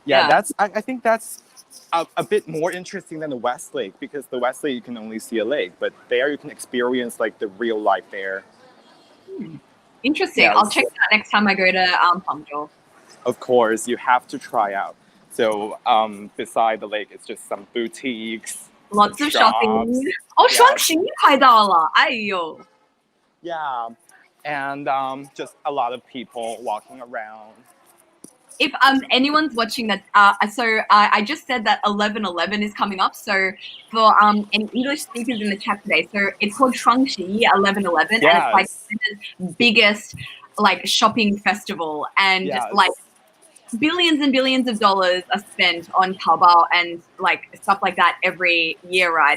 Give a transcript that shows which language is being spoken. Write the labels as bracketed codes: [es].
[en] Yeah, I think that's a bit more interesting than the West Lake, because the West Lake you can only see a lake, but there you can experience like the real life there. Interesting. Yes. I'll check that next time I go to Hangzhou. Of course, you have to try out. So beside the lake, it's just some boutiques. Lots of shops. shopping. [zh] Oh, 双十一快到了，哎呦。 [en] Yeah, and just a lot of people walking around. If anyone's watching that, I just said that 11/11 is coming up. So for any English speakers in the chat today, so it's called 双十一 11/11, and it's like the biggest like shopping festival, and just like billions and billions of dollars are spent on Taobao and like stuff like that every year, right?